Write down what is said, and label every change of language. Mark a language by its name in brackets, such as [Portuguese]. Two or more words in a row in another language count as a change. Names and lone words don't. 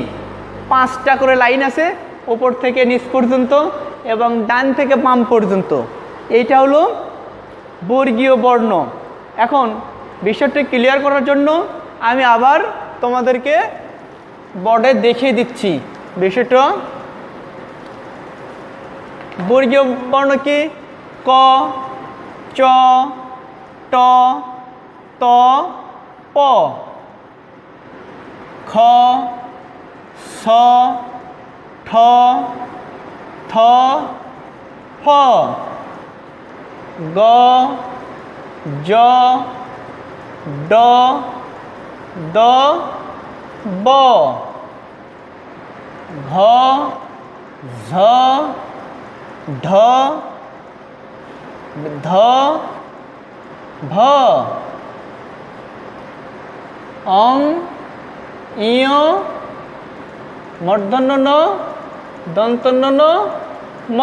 [Bangla] 5টা করে লাইন আছে, উপর থেকে নিচ পর্যন্ত এবং ডান থেকে বাম পর্যন্ত। এইটা হলো বর্গীয় বর্ণ। এখন বিষয়টা ক্লিয়ার করার জন্য আমি আবার তোমাদেরকে বোর্ডে দেখিয়ে দিচ্ছি বিষয়টা। বর্গীয় বর্ণ কি? ক, চ, ট, ত, প, খ, স, ঠ, থ, ফ, গ, জ, ড, দ, ব, ঘ, ঝ, ঢ, ধ, ভ, অং, ইয়, মূর্ধন্য ণ, দন্তন্য ন, ম।